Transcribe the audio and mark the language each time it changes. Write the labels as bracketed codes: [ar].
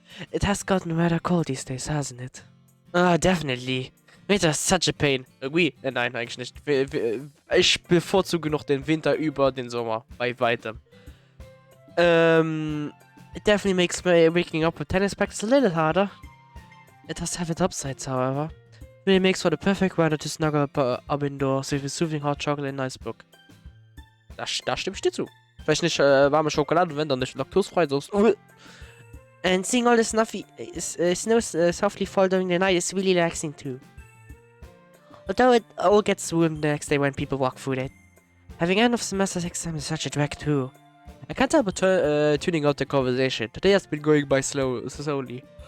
[en] It has gotten rather cold these days, hasn't it? Ah, definitely. Winter is such a pain. [de] Nein, eigentlich nicht. Ich bevorzuge noch den Winter über den Sommer. Bei weitem. [en] It definitely makes waking up with tennis practice a little harder. It does have its upsides, however. It really makes for the perfect weather to snuggle up indoors with a soothing hot chocolate and a nice book. [de] Da stimme ich dir zu. Vielleicht nicht warme Schokolade, wenn dann nicht laktosefrei, sonst. [en] And seeing all the snow softly fall during the night is really relaxing too. Although it all gets ruined the next day when people walk through it. Having end of semester exam is such a drag too. I can't help but tuning out the conversation. Today has been going by slowly.